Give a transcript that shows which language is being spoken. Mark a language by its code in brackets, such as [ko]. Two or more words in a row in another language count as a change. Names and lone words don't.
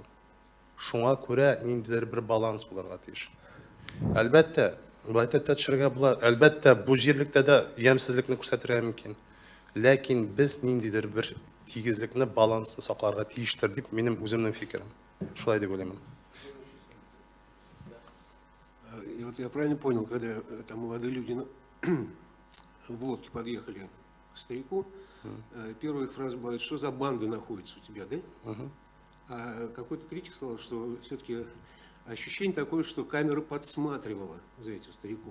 [tt] Шуңа күрә ниндидер бер баланс булырга тиеш. Әлбәттә, байтта төшерергә була. Әлбәттә, бу җирлектә дә ямсызлыкны күрсәтергә мөмкин. Ләкин без ниндидер бер тигезлекне, балансны сакларга тиештер дип минем үземнең фикерем. Шулай дип уйлыйм. [ru] И вот я правильно понял, когда там молодые люди в лодке подъехали к старику, первая их фраза была: что за банда находится у тебя, да? А какой-то критик сказал, что все-таки ощущение такое, что камера подсматривала за этим стариком.